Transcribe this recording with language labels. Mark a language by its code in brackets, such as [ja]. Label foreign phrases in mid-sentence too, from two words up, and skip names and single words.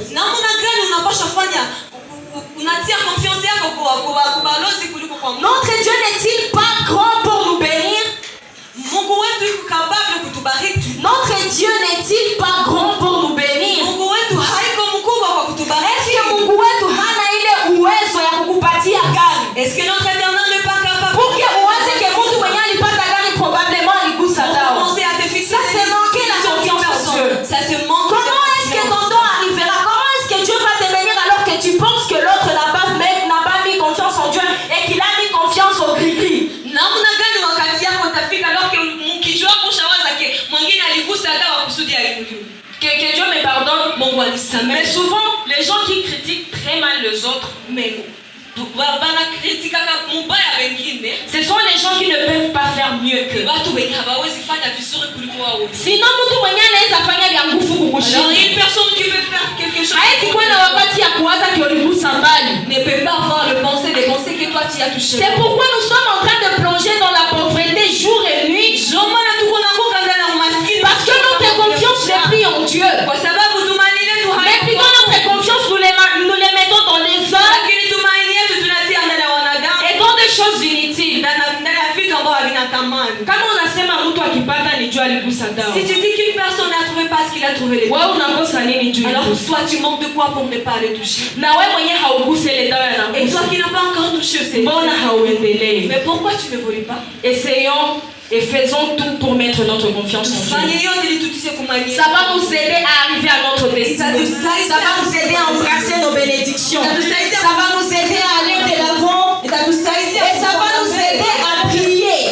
[fr] Notre Dieu n'est-il pas grand pour nous bénir? Notre Dieu n'est-il pas grand pour nous bénir? Est-ce que [sw] Mungu wetu hana ile uwezo ya kukupatia gari? [fr] Pour que [sw] uwaze que mtu mwenye alipata gari probablement aligusa dawa. [fr] Ça c'est manquer la confiance en Dieu. Comment est-ce que ton don arrivera? Comment est-ce que Dieu va te bénir alors que tu penses que l'autre n'a pas mis confiance en Dieu et qu'il a mis confiance au gris-gris? Que Dieu me pardonne, mais souvent les gens qui critiquent très mal les autres, ce sont les gens qui ne peuvent pas faire mieux que sinon [sw] mtu mwenye anaweza fanya vya nguvu kukushinda. [fr] Une personne qui veut faire quelque chose ne peut pas avoir le pensée des pensées que toi tu as touché. C'est pourquoi nous sommes en train de plonger dans la pauvreté jour et nuit, parce que notre confiance n'est plus en Dieu, mais plutôt notre confiance nous les mettons dans les hommes et dans des choses inutiles. [sw] Kama unasema mtu akipata ni jua aligusa dawa. [fr] Si tu dis qu'une personne n'a trouvé pas ce qu'il a trouvé les dawa, [sw] wewe unakosa nini juu? [fr] Alors toi tu manques de quoi pour ne pas les toucher? [sw] Na wewe mwenyewe hauguse ile dawa na [fr] et toi qui n'as pas encore touché ces dawa, [sw] mbona hauendelee? [fr] Mais pourquoi tu ne voles pas? Essayons et faisons tout pour mettre notre confiance en Dieu. Ça va nous aider à arriver à notre destinée. Ça va nous aider à embrasser nos bénédictions. Ça va nous aider à aller de l'avant. Et ça va nous aider à prier.